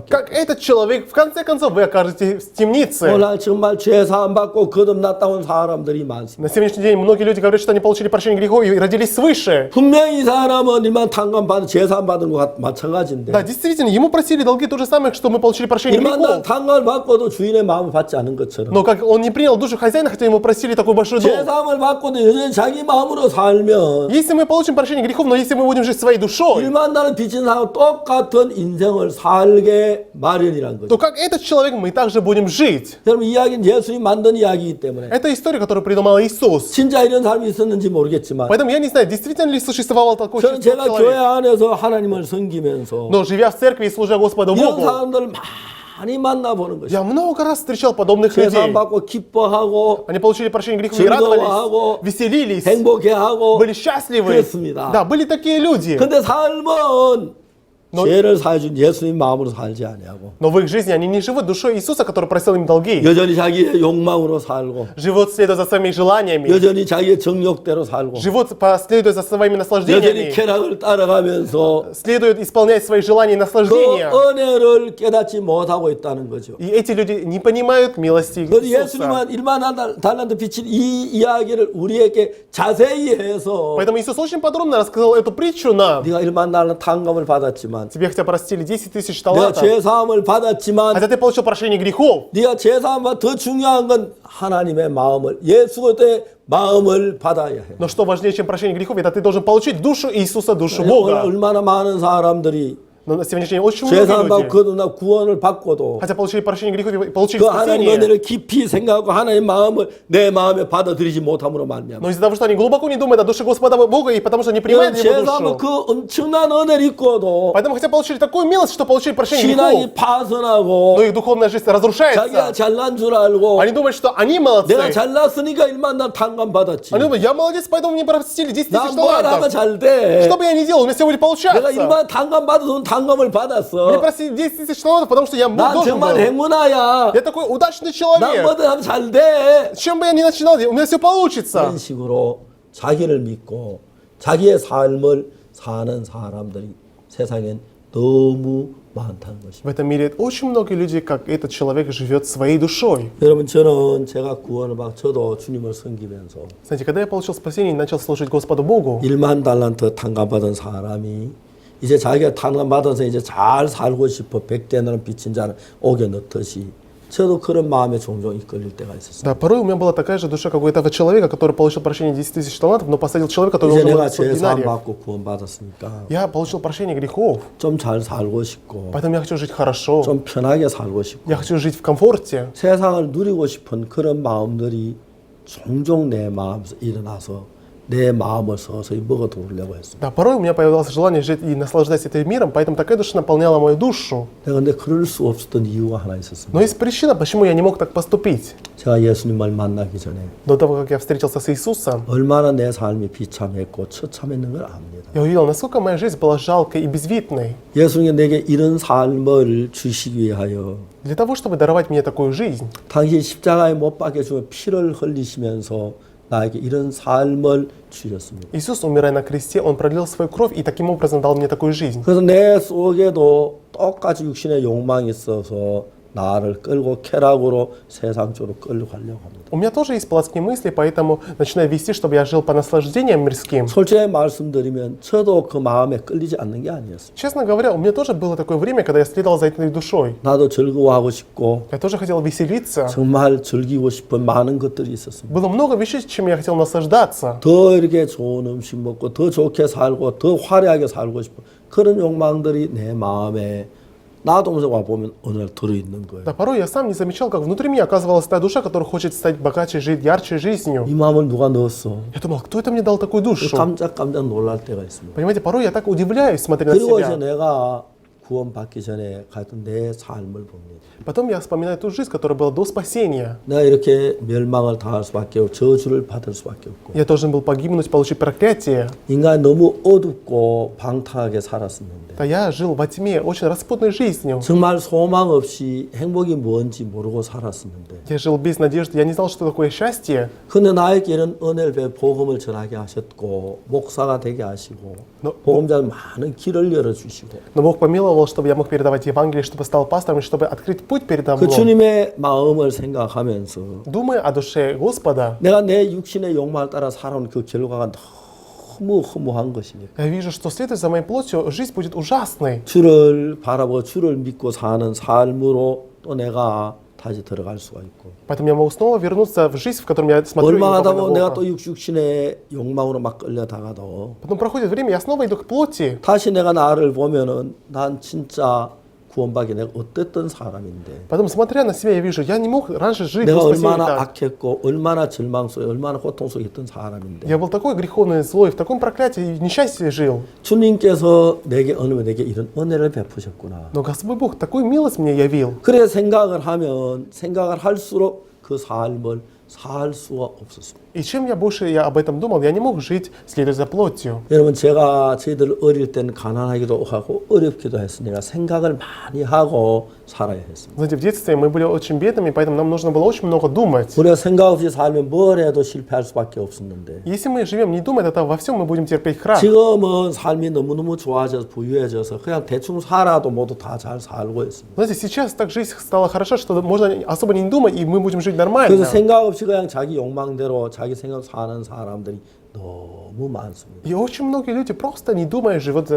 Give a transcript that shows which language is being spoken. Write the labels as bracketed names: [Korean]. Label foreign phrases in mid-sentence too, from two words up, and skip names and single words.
[Russian] как этот человек, в конце концов, вы окажетесь в темнице. [Korean] 오늘 정말 죄 사함 받고 거듭났다 온 사람들이 많습니다. [Russian] На сегодняшний день многие люди говорят, что они получили прощение грехов и родились свыше. [Korean] 분명히 이 사람은 1만 탕감 받은 죄 사함 받은 것 마찬가지인데 [Russian] Да, действительно, ему просили долги то же самое, что мы получили прощение [Korean] 1만 달 [Russian] грехов. [Korean] 탕감을 받고도 주인의 마음을 받지 않은 것처럼 [Russian] Но как он не принял душу хозяина, хотя ему просили такой большой [Korean] 죄 [Russian] долг. [Korean] 사함을 받고도 여전히 자기 마음으로 살면 [Russian] Если мы получим прощение грехов, но если мы будем жить своей душой, [Korean] 1만 달은 빚진 사람 똑같은 인생을 살게 마련이란 거죠. [Russian] то как этот человек мы также будем жить. [Korean] 여러분 이야기는 예수님 만든 이야기이기 때문에 [Russian] Это история, которую придумал Иисус. [Korean] 진짜 이런 사람이 있었는지 모르겠지만 [Russian] Поэтому я не знаю, действительно ли существовал такой [Korean] 저는 제가 교회 [Russian] человек. [Korean] 안에서 하나님을 섬기면서 [Russian] Но живя в церкви и служа Господу [Korean] 이런 [Russian] Богу, [Korean] 사람들을 많이 만나보는 것이죠. [Russian] я много раз встречал подобных [Korean] 죄 사함 [Russian] людей. [Korean] 받고 기뻐하고 [Russian] Они получили прощение грехов и радовались, [Korean] 즐거워하고 [Russian] веселились, [Korean] 행복해하고 [Russian] были счастливы. [Korean] 그렇습니다. [Russian] Да, были такие люди. [Korean] 근데 삶은 죄를 사해준 예수님 마음으로 살지 아니하고 [Russian] Но в их жизни они не живут душой Иисуса, который просил им долги. [Korean] 여전히 자기의 욕망으로 살고 [Russian] Живут, следуя за своими желаниями. [Korean] 여전히 자기의 정욕대로 살고 [Russian] Живут, следуя за своими [Korean] 여전히 [Russian] наслаждениями. [Korean] 쾌락을 따라가면서 [Russian] Следуют исполнять свои желания и [Korean] 그 [Russian] наслаждения. [Korean] 은혜를 깨닫지 못하고 있다는 거죠. [Russian] И эти люди не понимают милости [Korean] 그래서 [Russian] Иисуса. [Korean] 예수님은 일만 달란트 비친 이 이야기를 우리에게 자세히 해서 [Russian] Поэтому Иисус очень подробно рассказал эту притчу нам. [Korean] 네가 일만 달란트 탕감을 받았지만 [Russian] Тебе хотя простили 10 тысяч [Korean] 내가 [Russian] талантов, [Korean] 죄사함을 받았지만 [Russian] хотя ты получил прощение грехов. [Korean] 네가 죄사함보다 더 중요한 건 하나님의 마음을 예수 그리스도의 마음을 받아야 해. [Russian] Но что важнее, чем прощение грехов, это ты должен получить душу Иисуса, душу Бога. [Korean] 얼마나 많은 사람들이 [Russian] Но на сегодняшний день очень многие [Korean] 죄사함 [Russian] люди, [Korean] 거듭나 구원을 받고도 [Russian] хотя получили прощение грехов и получили [Korean] 그 하나님의 [Russian] спасение, [Korean] 은혜를 깊이 생각하고 하나님의 마음을 내 마음에 받아들이지 못함으로 말미암아. [Russian] но из-за того, что они глубоко не думают о душе Господа Бога, и потому что не [Korean] 이런 [Russian] принимают Его [Korean] 죄사함은 [Russian] душу. [Korean] 그 엄청난 은혜를 입고도 [Russian] Поэтому хотя получили такую милость, что получили прощение [Korean] 신앙이 [Russian] грехов, [Korean] 파선하고 [Russian] но их духовная жизнь [Korean] 자기가 [Russian] разрушается. [Korean] 잘난 줄 알고 [Russian] Они думают, что они молодцы. [Korean] 내가 잘났으니까 일만 난 탕감 받았지. [Russian] Они думают, я молодец, поэтому мне простили 10 [Korean] 나 [Russian] тысяч [Korean] 뭘 하면 [Russian] талантов. [Korean] 잘 돼. [Russian] Что бы я ни делал, у меня все будет [Korean] 내가 [Russian] получаться. [Korean] 일만 탕감 받아서 탕감을 [Russian] Мне [Korean] 받았어. [Russian] простили 10 тысяч талантов, потому что я [Korean] 난 [Russian] должен был. [Korean] 정말 행운아야. [Russian] Я такой удачный [Korean] 난 [Russian] человек. [Korean] 뭐든 하면 잘 돼. [Russian] Чем бы я ни начинал, у меня все получится. [Korean] 이런 식으로 자기를 믿고 자기의 삶을 사는 사람들이 세상엔 너무 많다는 것입니다. [Russian] В этом мире очень много людей, как этот человек, живет своей душой. [Korean] 여러분 저는 제가 구원을 받고 저도 주님을 섬기면서 [Russian] Знаете, когда я получил спасение и начал служить Господу Богу, [Korean] 1만 달란트 탕감받은 사람이 이제 자기가 탕감받아서 이제 잘 살고 싶어 백대나는 빚진 자는 옥에 넣듯이 저도 그런 마음에 종종 이끌릴 때가 있었어요. [Russian] да, порой у меня была такая же душа, как у этого человека, который получил прощение 10 тысяч талантов, но посадил человека, который [Korean] 이제 [Russian] должен был [Korean] 내가 500 죄 사함 [Russian] динариев. [Korean] 받고 구원받았으니까 [Russian] Я получил прощение грехов, [Korean] 좀 잘 살고 싶고 [Russian] поэтому я хочу жить хорошо. [Korean] 좀 편하게 살고 싶고 [Russian] Я хочу жить в комфорте. [Korean] 세상을 누리고 싶은 그런 마음들이 종종 내 마음에서 일어나서 내 마음을 서서히 먹어 들으려고 했습니다. [Russian] Да, порой у меня появилось желание жить и наслаждаться этим миром, поэтому такая душа наполняла мою душу. [Korean] 내가 근데 그럴 수 없었던 이유가 하나 있었습니다. [Russian] Но есть причина, почему я не мог так поступить. [Korean] 제가 예수님을 만나기 전에 [Russian] До того, как я встретился с Иисусом, [Korean] 얼마나 내 삶이 비참했고 처참했는 걸 압니다. [Russian] я увидел, насколько моя жизнь была жалкой и безвидной. [Korean] 예수님이 내게 이런 삶을 주시기 위하여 [Russian] Для того, чтобы даровать мне такую жизнь, [Korean] 당시 십자가에 못 박혀 죽어 피를 흘리시면서 나에게 이런 삶을 주셨습니다. [Russian] Иисус, умирая на кресте, Он пролил свою кровь и таким образом дал мне такую жизнь. [Korean] 그래서 내 속에도 똑같이 육신의 욕망이 있어서 나를 끌고 쾌락으로 세상 쪽으로 끌고 가려고 합니다. [Russian] У меня тоже есть плотские мысли, поэтому начинаю вести, чтобы я жил по наслаждениям мирским. [Korean] 솔직히 말씀드리면 저도 그 마음에 끌리지 않는 게 아니었어요. [Russian] Честно говоря, у меня тоже было такое время, когда я следовал за этой душой. [Korean] 나도 즐거워하고 싶고 [Russian] Я тоже хотел веселиться. [Korean] 정말 즐기고 싶은 많은 것들이 있었습니다. [Russian] Было много вещей, чем я хотел наслаждаться. [Korean] 더 이렇게 좋은 음식 먹고 더 좋게 살고 더 화려하게 살고 싶은 그런 욕망들이 내 마음에 나도 와 보면 어느 날 들어있는 거예요. [Russian] Да, порой я сам не замечал, как внутри меня оказывалась та душа, которая хочет стать богаче, жить ярче жизнью. [Korean] 이 마음을 누가 넣었어? [Russian] Я думал, кто это мне дал такую душу? [Korean] 깜짝깜짝 놀랄 때가 있습니다. [Russian] Понимаете, порой я так удивляюсь, смотря на [Korean] 그리고 이제 [Russian] себя. [Korean] 내가 구원받기 전에 갔던 내 삶을 봅니다. [Russian] Потом я вспоминаю ту жизнь, которая была до спасения. [Korean] 내가 이렇게 멸망을 당할 수밖에 없고 저주를 받을 수밖에 없고 [Russian] Я должен был погибнуть, получить проклятие. [Korean] 인간이 너무 어둡고 방탕하게 살았었는데 [Russian] Да, я жил во тьме, очень распутной жизнью. [Korean] 정말 소망 없이 행복이 뭔지 모르고 살았었는데 [Russian] Я жил без надежды, я не знал, что такое счастье. [Korean] 근데 나에게 이런 은혜를 베어 복음을 전하게 하셨고 목사가 되게 하시고 복음자들 많은 길을 열어주시고 [Russian] Но Бог помиловал, чтобы я мог передавать Евангелие, чтобы стал пастором, и чтобы открыть путь передо [Korean] 그 [Russian] мной. [Korean] 주님의 마음을 생각하면서 [Russian] Думая о душе Господа, [Korean] 내가 내 육신의 욕망을 따라 살아온 그 결과가 너무 허무한 것입니다. [Russian] я вижу, что следуя за моей плотью, жизнь будет ужасной. [Korean] 주를 바라보고 주를 믿고 사는 삶으로 또 내가 다시 들어갈 수가 있고 [Russian] Поэтому я могу снова вернуться в жизнь, в которой я смотрю и [Korean] 얼마 하다 [Russian] выполняю [Korean] 보면 내가 [Russian] Бога. [Korean] 또 육신의 욕망으로 막 끌려다가도 [Russian] Потом проходит время, я снова иду к плоти. [Korean] 다시 내가 나를 보면은 난 진짜 구원받기 내가 어땠던 사람인데 [Russian] Потом, смотря на себя, я вижу, я не мог раньше жить [Korean] 내가 [Russian] до спасения [Korean] 얼마나 [Russian] так. [Korean] 악했고 얼마나 절망 속에 얼마나 고통 속에 있던 사람인데 [Russian] Я был такой греховный, злой, в таком проклятии и несчастье жил. [Korean] 주님께서 내게 어느 내게 이런 은혜를 베푸셨구나. [Russian] Но Господь Бог такую милость мне явил. [Korean] 그래 생각을 하면 생각을 할수록 그 삶을 살 수가 없었습니다. [Russian] И чем больше я об этом думал, я не мог жить, следуя за плотью. [Korean] 여러분 저희들 어릴 때는 가난하기도 하고 어렵기도 했으니까 생각을 많이 하고 살아야 했습니다. [Russian] Знаете, в детстве мы были очень бедными, поэтому нам нужно было очень много думать. [Korean] 우리가 생각 없이 살면 뭘 해도 실패할 수밖에 없었는데 [Russian] Если мы живем не думая, то во всем мы будем терпеть крах. [Korean] 지금은 삶이 너무너무 좋아져서 부유해져서 그냥 대충 살아도 모두 다 잘 살고 있습니다. [Russian] Знаете, сейчас так жизнь стала хороша, что можно особо не думать, и мы будем жить [Korean] 그래서 [Russian] нормально. [Korean] 생각 없이 그냥 자기 욕망대로 자기 생각 사는 사람들이 너무 많습니다. [Russian] И очень многие люди просто не думая живут за